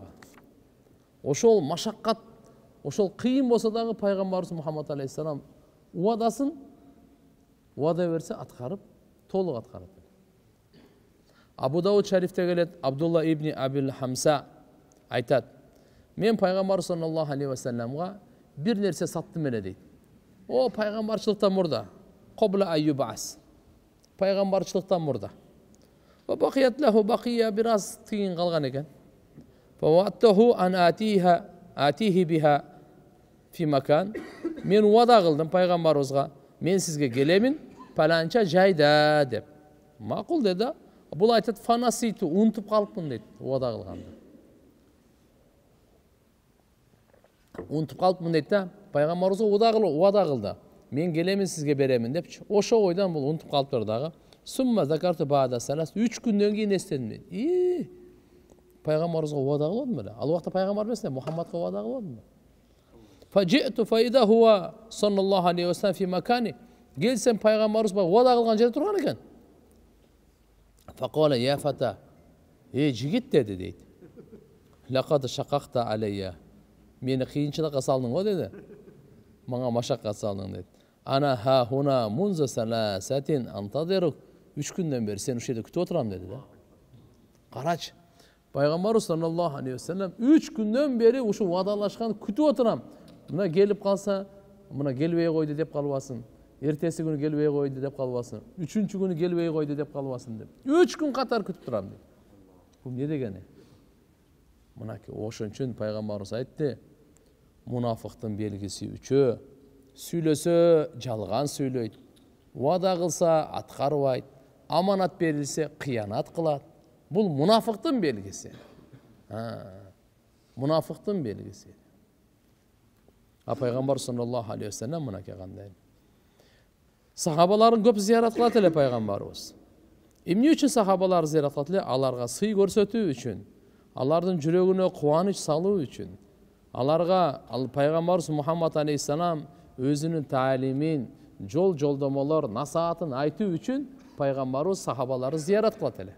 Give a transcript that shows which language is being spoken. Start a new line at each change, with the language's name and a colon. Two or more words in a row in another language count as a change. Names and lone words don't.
Kyrgyz: Ошол машаккат, ошол кыйын болсо дагы пайгамбарыбыз Мухаммад алейхиссалам уадасын уада берсе аткарып, толук аткарат. Абу Дауд шарифте келет, Абдулла ибн Абил Хамса айтат: "Мен пайгамбар
Arabic: صلى الله عليه وسلم
Kyrgyz: бир нерсе саттым эле" дейт. О пайгамбарчылыктан мурда,
Arabic: قبل أن يبعث.
Kyrgyz: Пайгамбарчылыктан мурда.
Arabic: وبقيت له بقية
Kyrgyz: бираз тыйын калган экен.
Arabic: فواعدته أن آتيه بها في مكان.
Kyrgyz: Мен уада кылдым пайгамбарыбызга, мен сизге келемин паланча жайда деп. Макул деди. Бул айтат фанаситу, унутуп калыпмын дейт, уада кылганды. Унутуп калыпмын дейт да, пайгамбарыбызга уада кылды. Мен келемин сизге беремин депчи. Ошо ойдан бул унутуп калыптыр дагы.
Arabic: ثم ذكرت بعد ثلاث,
Kyrgyz: 3 күндөн кийин эстендим. Пайгамбарыбызга уада кылдым эле. Ал убакта пайгамбар эмес, Мухаммадга уада кылдым.
Arabic: فجئت فإذا هو صلى الله عليه وسلم في مكاني.
Kyrgyz: Келсем пайгамбарыбызга уада кылган жерде турган экен.
Arabic: فقال يا فتى.
Kyrgyz: Жигит деди дейт.
Arabic: لقد شققت علي.
Kyrgyz: Мени кыйынчылыкка салдың го деди. Мага машаккат салдың дейт.
Arabic: أنا ها هنا منذ ثلاثة أنتظرك.
Kyrgyz: 3 күндөн бери сени ушул жерде күтүп отурам деди да. Карачы. Пайгамбарыбыз
Arabic: صلى الله عليه وسلم
Kyrgyz: 3 күндөн бери ушу уадалашкан күтүп отурам. Мына келип калса, мына келбей койду деп калбасын. Эртеси күнү келбей койду деп калбасын. 3-чү күнү келбей койду деп калбасын деп. 3 күн катар күтүп турам дейт. Бул эмне дегени? Мынакей ошон үчүн пайгамбарыбыз айтты: мунафыктын белгиси үчөө, сүйлөсө жалган сүйлөйт, уада кылса аткарбайт, аманат берилсе кыянат кылат. Бул мунафыктын белгиси. Мунафыктын белгиси. Пайгамбар
Arabic: صلى الله عليه وسلم
Kyrgyz: мынакей кандай? Сахабаларын көп зиярат кылат эле пайгамбарыбыз. Эмне үчүн сахабалар зиярат кылат эле? Аларга сый көрсөтүү үчүн, алардын жүрөгүнө кубаныч салуу үчүн. Аларга пайгамбарыбыз Мухаммад алейхиссалам өзүнүн таалимин, жолдомолор, насаатын айтуу үчүн пайгамбарыбыз сахабалары зиярат кылат эле.